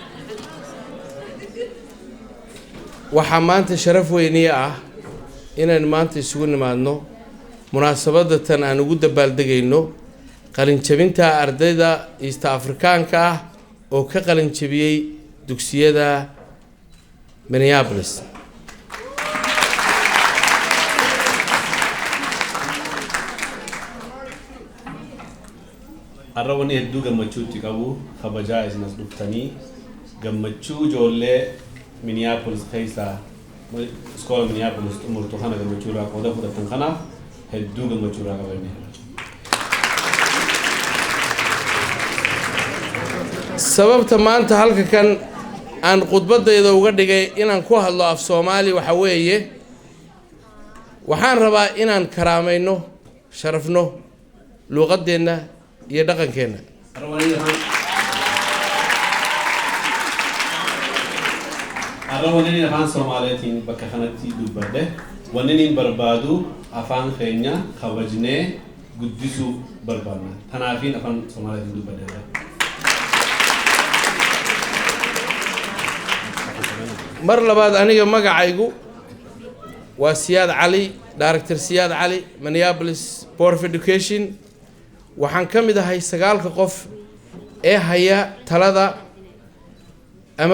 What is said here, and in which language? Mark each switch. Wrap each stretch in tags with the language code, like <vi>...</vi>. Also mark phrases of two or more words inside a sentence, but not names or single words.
<so>waxaa maanta sharaf weyni ah inaan maanta isugu nimaadno munaasabada tan aan ugu dabaaldegayno qalinjabinta ardayda East Afrikaanka ah oo ka qalinjabiyay dugsiyada Minneapolis</so> <om>arrawani hedduu gammachuutti qabu kabajaa isinas dhuftanii gammachuu ijoollee Minneapolis keessa iskoola Minneapolis umurtu kana gammachuurraa qooda fudhatan kanaaf hedduu gammachuurraa qabanne</om> <so>sababta maanta halka kan aan khudbadayda uga dhigay inaan ku hadlo af Soomaali waxa weeye waxaan rabaa inaan karaamayno sharafno luqadeena iyo dhaqankeena</so> <om>arrawani afaan Soomaaliyeetiin bakka kanatti dubbadhe wanni barbaadu afaan keenya kabajnee guddisuu barbaadna tanaafiin afaan Soomaaliyeetiin dubbadhe</om> <so>mar labaad aniga magacaygu waa Siyaad Cali Director Siyaad Cali Minneapolis</so> <en>Board of Education</en> <so>waxaan ka mid ahay 9 qof ee haya talada ama</so>